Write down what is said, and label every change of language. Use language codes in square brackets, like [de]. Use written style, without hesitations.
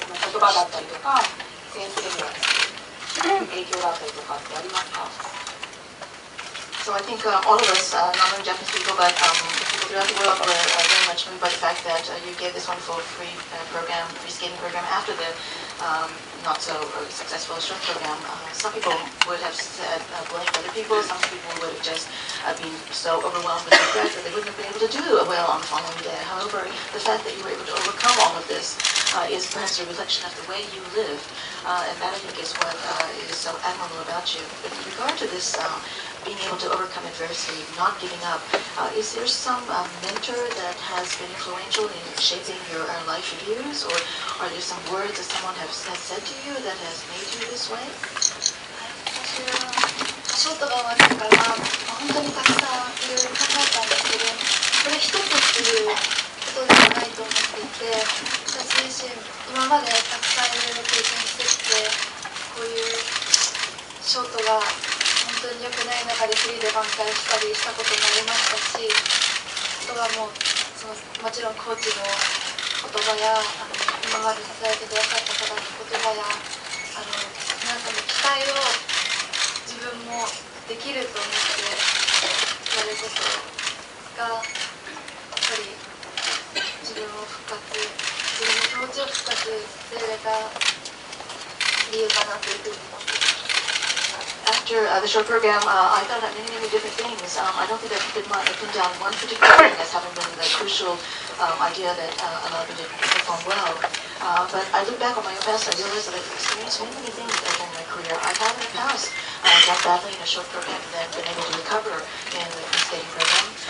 [ja] 言葉だったりとか先生の影響だったりとかってありますか [en] So I think all of us, not only Japanese people, but the people throughout the world were very much moved by the fact that you gave this wonderful free skating program after the not so successful short program. Some people would have said blamed other people. Some people would have just been so overwhelmed with regret that they wouldn't have been able to do well on the following day. However, the fact that you were able to overcome all of this is perhaps a reflection of the way you live, and that I think is what is so admirable about you. With regard to this being able to overcome adversity, not giving up, is there some mentor that has been influential in shaping your life views, or are there some words that someone has said to you that has made you this way? [ja] ショートが終わってから本当にたくさんいろいろ考えたんですけど、これ一つっていうことではないと思っていて、私自身今までたくさんいろいろ経験してきて、こういうショートが本当に良くない中でフリーで挽回したりしたこともありましたし、あとはもうもちろんコーチの言葉や今まで支えてくださった方の言葉や皆さんの期待を自分もできると思ってやることがやっぱり自分の気持ちを復活させられた理由かなというふうに思っています。 [en] After the short program, I thought about many different things. I don't think I've pinned down one particular thing as having been the crucial idea that allowed me to perform well. But I look back on my own past, I realize that I've experienced many things during my career. I have in the past done badly in a short program and then been able to recover in the skating program.